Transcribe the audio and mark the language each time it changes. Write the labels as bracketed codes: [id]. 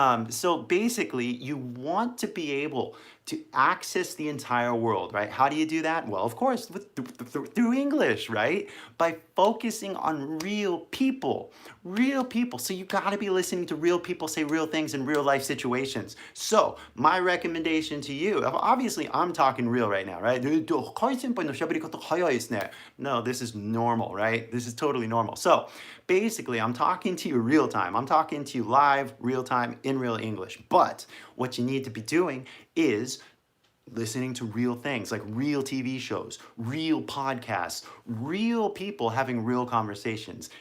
[en] So basically, you want to be able to access the entire world, right? How do you do that? Well, of course, through English, right? By focusing on real people. Real people. So you got to be listening to real people say real things in real life situations. So my recommendation to you, obviously I'm talking real right now, right? [ja] KY senpaiの喋り方早いですね. [en] No, this is normal, right? This is totally normal. So basically, I'm talking to you real time. I'm talking to you live, real time, in real English. But what you need to be doing is listening to real things like real TV shows, real podcasts, real people having real conversations.